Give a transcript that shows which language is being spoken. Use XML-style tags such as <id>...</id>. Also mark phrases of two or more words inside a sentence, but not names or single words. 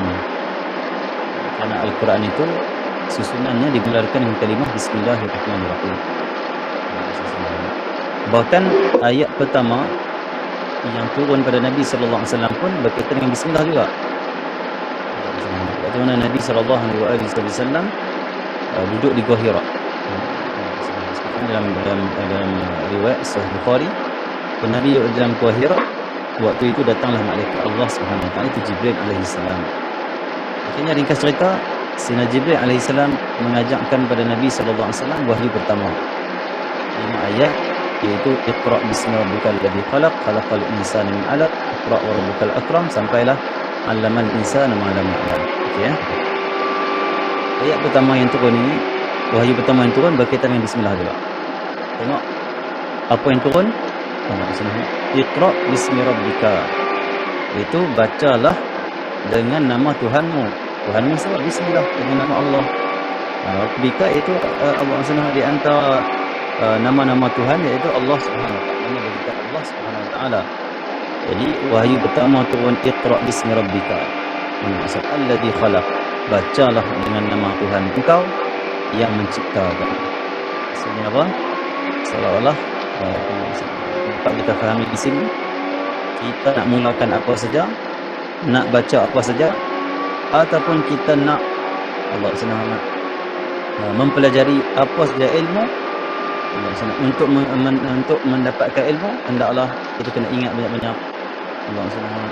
<ms>Kerana Al-Quran itu susunannya dimulakan dengan kalimah Bismillahirrahmanirrahim. Bahkan ayat pertama yang turun pada Nabi</ms> <ar>صلى الله عليه وسلم</ar> <ms>pun berkaitan dengan bismillah juga. Bagaimana Nabi</ms> <ar>صلى الله عليه وسلم</ar> <ms>duduk di Gua Hira. Dalam riwayat Sahih Bukhari, Nabi duduk dalam Gua Hira. Waktu itu datanglah malaikat Allah</ms> <ar>سبحانه وتعالى,</ar> <ms>itu Jibril</ms> <ar>عليه السلام.</ar> <ms>Akhirnya ringkas cerita, Sayyidina Jibril</ms> <ar>عليه السلام</ar> <ms>mengajarkan pada Nabi</ms> <ar>صلى الله عليه وسلم</ar> <ms>wahyu pertama.</ms> <ar>5 ayat, iaitu اقرأ باسم ربك الذي خلق خلق الإنسان من علق اقرأ وربك الأكرم, sampailah علم الإنسان ما لم يعلم.</ar> <ms>Okey ya. Ayat pertama yang turun ini, wahyu pertama yang turun berkaitan dengan bismillah juga. Tengok apa yang turun.</ms> <ar>اقرأ باسم ربك,</ar> <ms>itu bacalah dengan nama Tuhanmu. Tuhanmu sebab bismillah, dengan nama Allah. Rabbika itu Allah Subhanahu di antara nama-nama Tuhan, iaitu Allah</ms> <ar>سبحانه وتعالى.</ar> <ms>Nama bagi Allah</ms> <ar>سبحانه وتعالى.</ar> <ms>Jadi wahyu pertama turun</ms> <ar>اقرأ باسم ربك,</ar> <ms>maksud</ms> <ar>الذي خلق,</ar> <ms>bacalah dengan nama Tuhan engkau yang menciptakan. Maksudnya apa? Seolah-olah dapat kita fahami di sini, kita nak mulakan apa saja, nak baca apa saja, ataupun kita nak Allah Subhanahu mempelajari apa saja ilmu, untuk mendapatkan ilmu, hendaklah kita kena ingat banyak-banyak Allah Subhanahu.</ms>